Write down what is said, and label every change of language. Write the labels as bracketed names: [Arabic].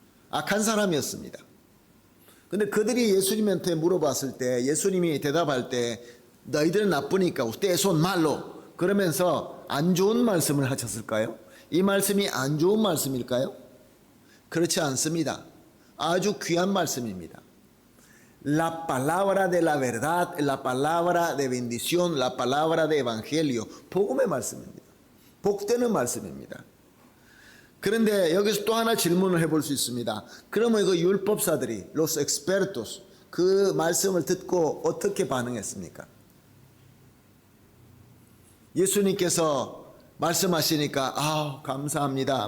[Korean] 악한 사람이었습니다. 근데 그들이 예수님한테 물어봤을 때 예수님이 대답할 때 너희들은 나쁘니까 [Spanish] ustedes son malo [Korean] 그러면서 안 좋은 말씀을 하셨을까요? 이 말씀이 안 좋은 말씀일까요? 그렇지 않습니다. 아주 귀한 말씀입니다. [Spanish] La palabra de la verdad, la palabra de bendición, la palabra de evangelio. [Korean] 복음의 말씀입니다. 복되는 말씀입니다. 그런데 여기서 또 하나 질문을 해볼 수 있습니다. 그러면 그 율법사들이, [Spanish] los expertos, [Korean] 그 말씀을 듣고 어떻게 반응했습니까? 예수님께서 말씀하시니까 감사합니다.